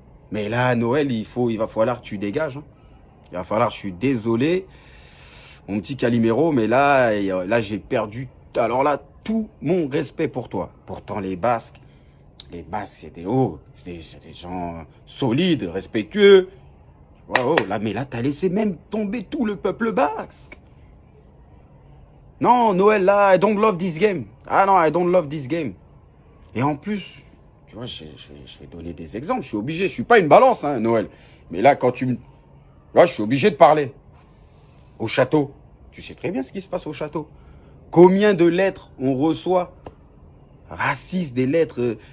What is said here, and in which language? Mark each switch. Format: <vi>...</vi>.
<fr>Mais là, Noël, il va falloir que tu dégages. Hein. Il va falloir, je suis désolé, mon petit Calimero, mais là, j'ai perdu, alors là, tout mon respect pour toi. Pourtant, les Basques, Les Basques, c'est des gens solides, respectueux. Oh, là, mais là, t'as laissé même tomber tout le peuple basque. Non, Noël, là,</fr> <en>I don't love this game.</en> <fr>Ah non,</fr> <en>I don't love this game.</en> <fr>Et en plus, tu vois, je vais donner des exemples. Je suis obligé. Je suis pas une balance, hein, Noël. Mais là, quand tu me... Là, je suis obligé de parler. Au château. Tu sais très bien ce qui se passe au château. Combien de lettres on reçoit racistes, des lettres...</fr>